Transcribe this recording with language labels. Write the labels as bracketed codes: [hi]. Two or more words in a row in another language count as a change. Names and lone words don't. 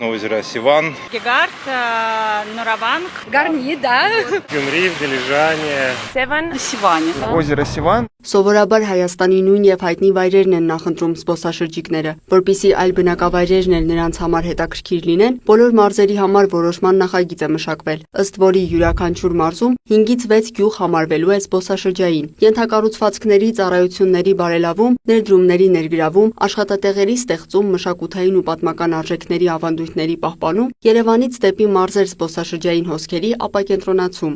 [ru] Озеро Сиван. Гегард, Нураванг. Гарни, да. [hy] Գյումրի, Դիլիժանը, Սևան, Սիվանի։ [ru] Озеро Сиван. [hy] Սովորաբար Հայաստանի նույն եւ հայտնի վայրերն են նախընտրում զբոսաշրջիկները, որpիսի այլ բնակավայրերն էլ նրանց համար հետաքրքիր լինեն, բոլոր մարզերի համար որոշման նախագիծ է մշակվել, ըստ որի յուրաքանչյուր մարզում 5-ից 6 գյուղ համարվելու է զբոսաշրջային։ Ենթակառուցվածքների, ծառայությունների բարելավում, ներդրումների ներգրավում, աշխատատեղերի ստեղծում, մշակութային ու պատմական արժեքների ավանդույթների պահպանում, Երևանից դեպի մարզեր զբոսաշրջային հոսքերի ապակենտրոնացում։